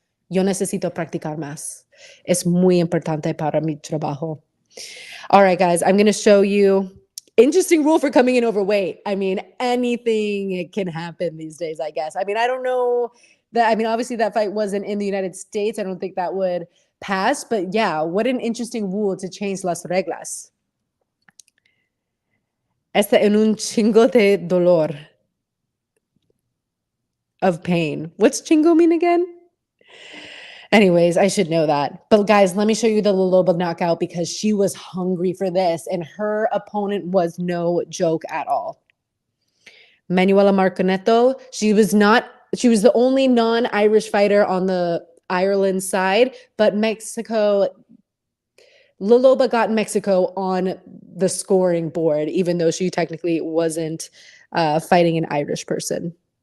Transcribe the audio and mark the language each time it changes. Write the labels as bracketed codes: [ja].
[es] Yo necesito practicar más. Es muy importante para mi trabajo. [en] All right, guys, I'm going to show you. Interesting rule for coming in overweight. I mean, anything can happen these days, I guess. I mean, I don't know that. I mean, obviously that fight wasn't in the United States. I don't think that would pass. But yeah, what an interesting rule to change [es] las reglas. Está en un chingo de dolor. [en] Of pain. What's chingo mean again? Anyways, I should know that. But guys, let me show you the La Loba knockout because she was hungry for this and her opponent was no joke at all. Manuela Marconetto, she was the only non-Irish fighter on the Ireland side, but Mexico, La Loba got Mexico on the scoring board, even though she technically wasn't fighting an Irish person.